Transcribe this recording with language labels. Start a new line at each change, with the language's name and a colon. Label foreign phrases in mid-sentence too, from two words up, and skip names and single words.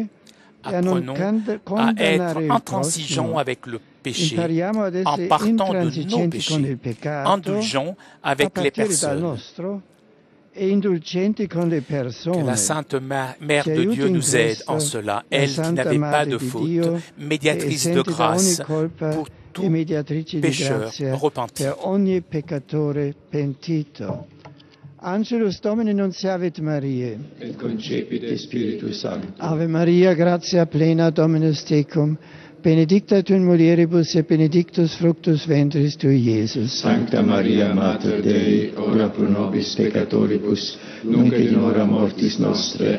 French: Apprenons à être intransigeants avec le péché, en partant de nos péchés, indulgents avec les personnes. Que la Sainte Mère de Dieu nous aide en cela, elle qui n'avait pas de faute, médiatrice de grâce pour tout pécheur repenti.
Latin: Angelus Domini nunciavit Mariae. Et concepit Spiritus Sancto. Ave Maria, gratia plena, Dominus tecum, benedicta tu in mulieribus et benedictus fructus ventris tui, Iesus. Sancta Maria, Mater Dei, ora pro nobis peccatoribus, nunc et in hora mortis nostre.